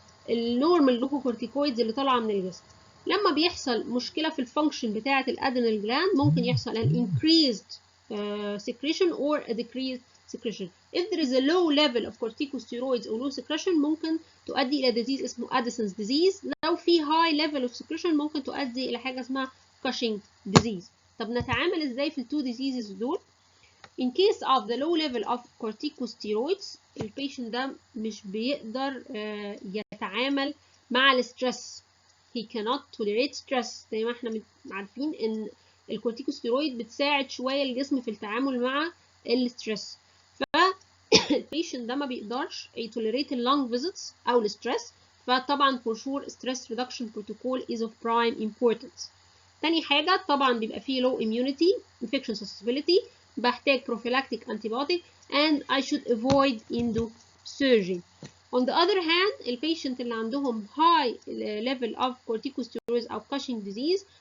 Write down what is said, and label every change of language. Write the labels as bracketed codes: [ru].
[ar] النورمال جلوكوكورتيكويدز اللي طالعه من الجسم. لما بيحصل مشكله في الفانكشن بتاعه الادرينال جلاند ممكن يحصل [en] an increased secretion or a decreased secretion. If there is a low level of corticosteroids or low secretion [ar] ممكن تؤدي الى [en] disease اسمه Addison's disease. [ar] لو في [en] high level of secretion [ar] ممكن تؤدي الى حاجه اسمها Cushing disease. طب نتعامل ازاي في التو diseases دول؟ [en] In case of the low level of corticosteroids [ar] البيشنت ده مش بيقدر يتعامل مع الستريس. [en] He cannot tolerate stress. [ar] زي ما احنا عارفين ان الكورتيكوستيرويد بتساعد شويه الجسم في التعامل مع الستريس، فالبيشنت ده ما بيقدرش يتوليريت اللونج فيزيتس او الستريس. [en] فطبعا for sure stress reduction protocol is of prime importance. [ar] تاني حاجه طبعا بيبقى فيه [en] low immunity infection susceptibility، [ar] بحتاج [en] prophylactic antibiotic and I should avoid endosurgery. On the other hand [ar] البيشنت اللي عندهم [en] high level of corticosteroids أو Cushing disease